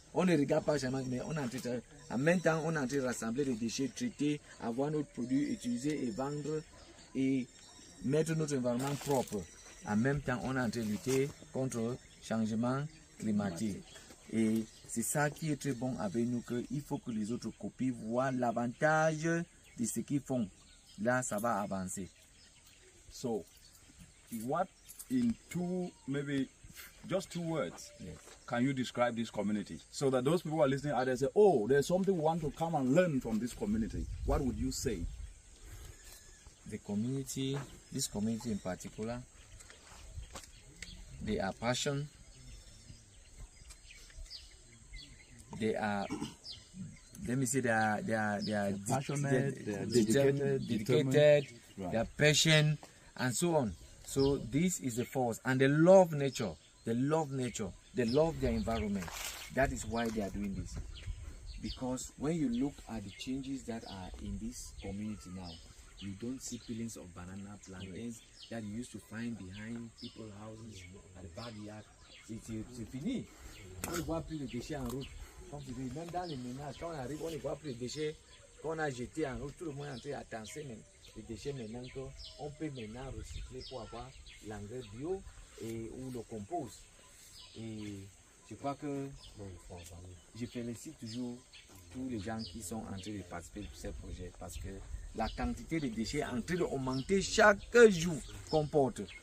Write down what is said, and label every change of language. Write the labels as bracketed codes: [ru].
[fr] On ne regarde pas jamais, mais on est en même temps, on est en train de rassembler les déchets, traiter, avoir notre produit, utiliser et vendre et mettre notre environnement propre. En même temps, on est en train de lutter contre le changement climatique. Et c'est ça qui est très bon avec nous, qu'il faut que les autres copies voient l'avantage de ce qu'ils font. Là, ça va avancer. [en] So, what in maybe just two words, yes, can you describe this community? So that those people who are listening out there say, oh, there's something we want to come and learn from this community. What would you say? The community, this community in particular, they are passionate. They are, let me say, they are passionate, they are dedicated, right, they are patient, and so on. So this is the force, and they love nature. They love nature. They love their environment. That is why they are doing this. Because when you look at the changes that are in this community now, you don't see peelings of banana plantains that you used to find behind people's houses at the backyard. [fr] C'est fini. On ne voit plus les déchets en route. Même dans les ménages, quand on arrive, on ne voit plus les déchets qu'on a jetés en route. Tout le monde est en train d'attendre les déchets maintenant qu'on peut maintenant recycler pour avoir l'engrais bio ou le compost. Et je crois que je félicite toujours tous les gens qui sont en train de participer à ces projets parce que la quantité de déchets est en train d'augmenter chaque jour qu'on porte.